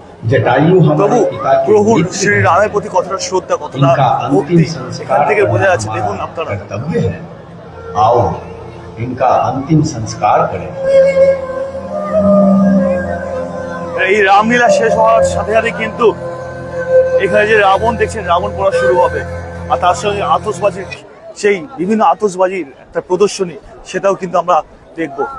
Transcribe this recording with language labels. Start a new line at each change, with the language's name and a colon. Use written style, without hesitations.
Bangla: প্রভু প্রভুর শ্রী রামের প্রতি কতটা শ্রদ্ধা, কতটা ভক্তি সেখান থেকে বোঝা যাচ্ছে। দেখুন আপনারা,
Hindi: आओ इनका अंतिम संस्कार करें।
Bangla: এই রামলীলা শেষ হওয়ার সাথে সাথে কিন্তু এখানে যে রাবণ দেখছেন, রাবণ পড়া শুরু হবে, আর তার সঙ্গে আতশবাজির সেই বিভিন্ন আতশবাজির একটা প্রদর্শনী, সেটাও কিন্তু আমরা দেখব।